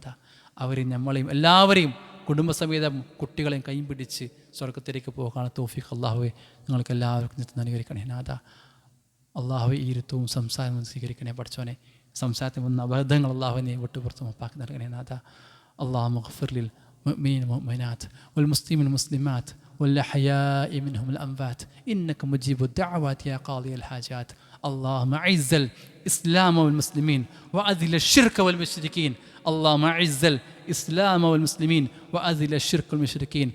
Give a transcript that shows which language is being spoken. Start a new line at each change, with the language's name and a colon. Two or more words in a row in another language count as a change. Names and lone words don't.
Malayalam: അവരെയും നമ്മളെയും എല്ലാവരെയും കുടുംബസമേതം കുട്ടികളെയും കൈയും പിടിച്ച് സ്വർഗത്തിലേക്ക് പോകാനുള്ള തൗഫീഖ് അള്ളാഹുവെ ഞങ്ങൾക്ക് എല്ലാവർക്കും അനുഗ്രഹിക്കണേ നാഥ. അള്ളാഹുവെ ഈ ഇരുത്തവും സംസാരവും സ്വീകരിക്കണേ പഠിച്ചവനെ. സംസാരത്തിൽ വന്ന അബദ്ധങ്ങൾ അള്ളാഹുവിനെ വിട്ടുപുറത്ത് മാപ്പാക്കി നൽകണേ നാഥ.
Arabic: اللهم اغفر للمؤمنين والمؤمنات والمسلمين والمسلمات والأحياء منهم الأموات إنك مجيب الدعوات يا قاضي الحاجات. اللهم أعز الإسلام والمسلمين وأذل الشرك والمشركين. اللهم أعز الإسلام والمسلمين وأذل الشرك والمشركين.